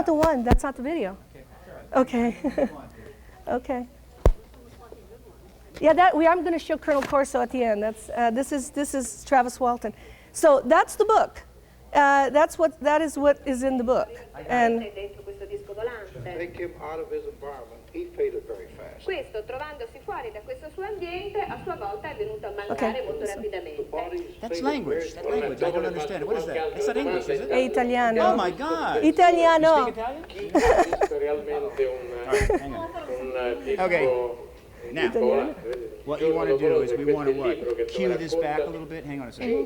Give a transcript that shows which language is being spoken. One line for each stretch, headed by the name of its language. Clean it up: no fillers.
English: not the one. That's not the video. Okay. Okay. Yeah, I'm going to show Colonel Corso at the end. This is Travis Walton. So that's the book. That is what is in the book. And take him out of his environment. He faded very fast.
Italian: Questo, trovandosi fuori da questo suo ambiente, a sua volta è venuto a mancare molto rapidamente.
English: That's language. That language. I don't understand it. What is that? It's not English, is it?
Italian: è italiano.
English: Oh my God.
Italian: Italiano.
English: You speak Italian?
Italian: Chi esiste realmente
English: Hang on.
Italian: un
English: Okay. Now,
Italian: Italiano.
English: what you want to do is we want to what? Cue this back a little bit. Hang on a second.